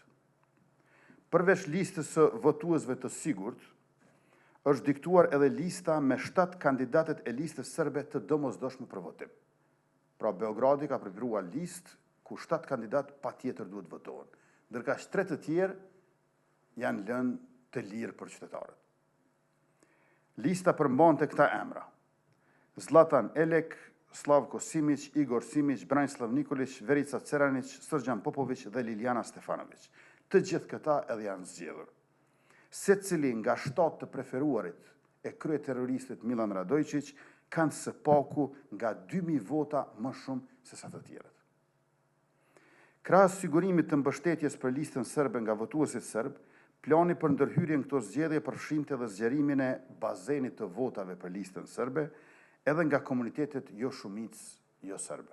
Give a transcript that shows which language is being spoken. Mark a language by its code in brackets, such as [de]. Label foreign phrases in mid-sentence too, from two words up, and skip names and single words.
[sq] Përveç listës së votuesve të sigurt, është diktuar edhe lista me 7 kandidatet e listës serbe të domosdoshme për votim. Pra Beogradi ka preparuar listë ku 7 kandidat patjetër duhet votohen, ndërka 3 të tjerë janë lënë të lirë për qytetarët. Lista përmbante këta emra: Zlatan Elek, Slavko Simić, Igor Simić, Branislav Nikolić, Verica Ceranić, Srđan Popović dhe Liliana Stefanović. Të gjithë këta edhe janë zgjedhur. Secili nga 7 të preferuarit e kryeterroristit Milan Radojčić kanë së paku nga 2000 vota më shumë se sa të tjerët. Krahas sigurimit të mbështetjes për listën serbe nga votuesit serb, plani për ndërhyrjen këto zgjedhje përfshinte edhe zgjerimin e bazenit të votave për listën serbe, edhe nga komunitetet jo shumicë jo serbe.